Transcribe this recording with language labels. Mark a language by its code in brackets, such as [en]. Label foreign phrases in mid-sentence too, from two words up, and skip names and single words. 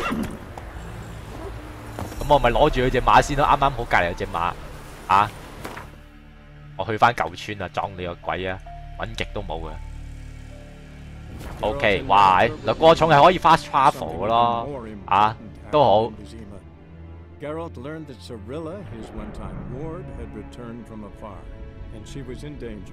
[yue] 咁我咪攞住佢隻馬先咯，啱啱好隔離有隻馬我去翻舊村啊，撞你個鬼啊！揾極都冇嘅。OK， 哇！嗱，過重係可以 [en] fast travel [yue] 嘅咯，都好。 [en] Geralt learned that Cirilla, his one-time ward, had returned from afar, and she was in danger.